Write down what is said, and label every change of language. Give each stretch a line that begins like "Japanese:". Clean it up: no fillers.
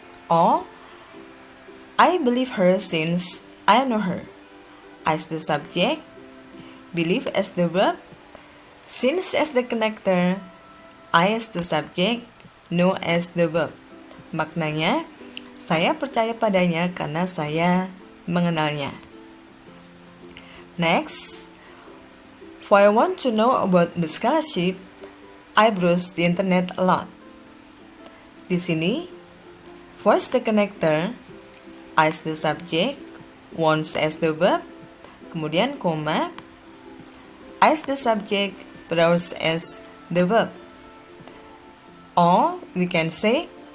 English: Or, I believe her since I know her. I as the subject, believe as the verb, since as the connector, I as the subject, know as the verb.
Indonesian: Maknanya, saya percaya padanya karena saya mengenalnya.
English: Next, for I want to know about the scholarship, I browse the internet a lot.
Indonesian: Di sini,
English: for as the connector, I as the subject, wants as the verb,
Indonesian: kemudian koma,
English: I as the subject, browse as the verb. Or we can say